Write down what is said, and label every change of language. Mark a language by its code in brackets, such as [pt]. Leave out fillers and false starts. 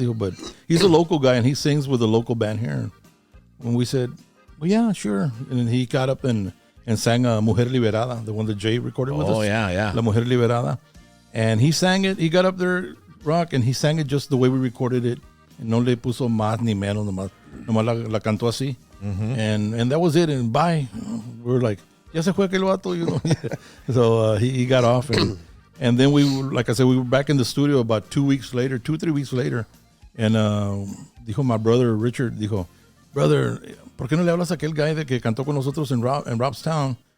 [en] Dijo, but he's a local guy, and he sings with a local band here. And we said, well, yeah, sure. And then he got up and sang Mujer Liberada, the one that Jay recorded with us. Oh, yeah. [es] La Mujer Liberada. [en] And he sang it. He got up there, Rock, and he sang it just the way we recorded it. [es] No le puso más ni menos, nomás la cantó así. [en] And that was it. And bye. We were like, [es] ya se fue aquel vato, [en] you know. So he got off. And then we, like I said, we were back in the studio about 3 weeks later. [es] And dijo [en] my brother, [es] Richard, dijo, brother, ¿por qué no le hablas a aquel guy que cantó con nosotros in Robstown?